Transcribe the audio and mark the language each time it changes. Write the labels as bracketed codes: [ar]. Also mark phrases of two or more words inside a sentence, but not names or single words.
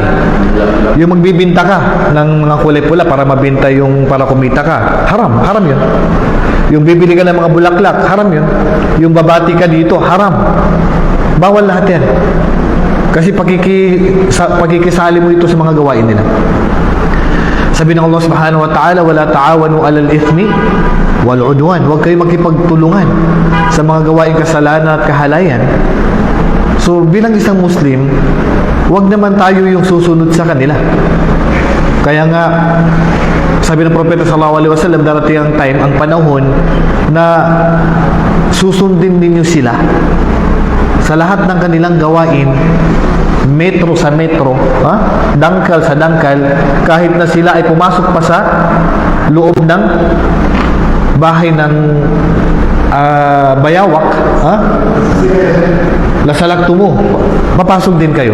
[tl] Yung magbibinta ka ng mga kulay pula para mabinta para kumita ka. Haram yun. Yung bibili ka ng mga bulaklak, haram yun. Yung babati ka dito, haram. Bawal lahat yan. Kasi pagkikisali mo ito sa mga gawain nila. Sabi ng Allah [ar] سبحانه وتعالى ولا تعاونوا على الإثم والعدوان. [tl] Huwag kayo makipagtulungan sa mga gawaing kasalanan at kahalayan. So, bilang isang Muslim, huwag naman tayo yung susunod sa kanila. Kaya nga, sabi ng Propeta [ar] صلى الله عليه وسلم, [tl] darating ang time, ang panahon, na susundin ninyo sila sa lahat ng kanilang gawain, metro sa metro, dangkal sa dangkal, kahit na sila ay pumasok pa sa loob ng bahay ng bayawak, lasalak tumo, mapasok din kayo.